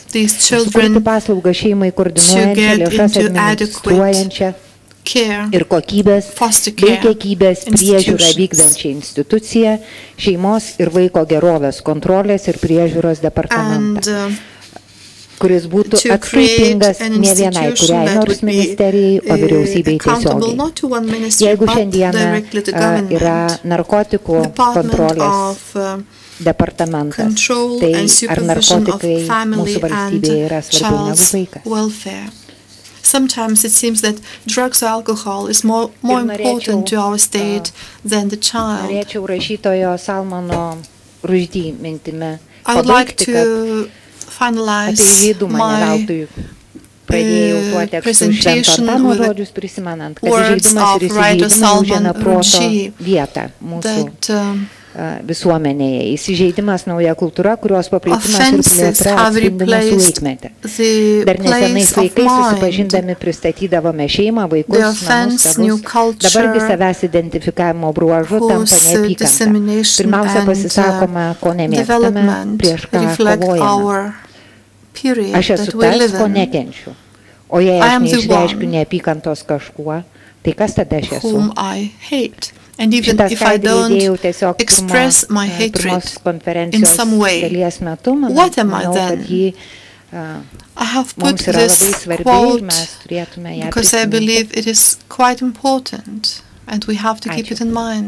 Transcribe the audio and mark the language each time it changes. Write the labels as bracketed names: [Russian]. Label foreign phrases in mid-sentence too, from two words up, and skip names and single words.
[Lithuanian] Sukurti paslaugą šeimai koordinuojančią, lėšas administruojančią ir kokybės bei kiekybės priežiūrą vykdančią instituciją, šeimos ir vaiko gerovės kontrolės ir priežiūros departamentą, kuris būtų atskaitingas ne vienai kuriai nors ministerijai, o vyriausybei tiesiogiai. Jeigu šiandieną yra narkotikų kontrolės departamentas, tai ar narkotikai mūsų valstybėje yra svarbiau negu vaikas? [English] Sometimes it seems that drugs or alcohol is more important to our state than the child. [Lithuanian] Norėčiau rašytojo Salmano Rushdie mintimi [English] I would like to finalize my presentation with the words of writer Salman Rushdie that [Lithuanian] visuomenėje. Įsižeidimas nauja kultūra, kurios paplitimas ir plėtra atspindi mūsų laikmetį. Dar nesenais laikais susipažindami pristatydavome šeimą, vaikus, namus, tėvus. Dabargi savęs identifikavimo bruožu tampa neapykanta. Pirmiausia pasisakoma, ko nemėgstame, prieš ką kovojame. Aš esu tas, ko nekenčiu. O jei aš neišreiškiu neapykantos kažkuo, tai kas tada aš esu? [English] And even if I don't express my hatred in some way, what am I then? I have put this quote because I believe it is quite important and we have to keep it in mind.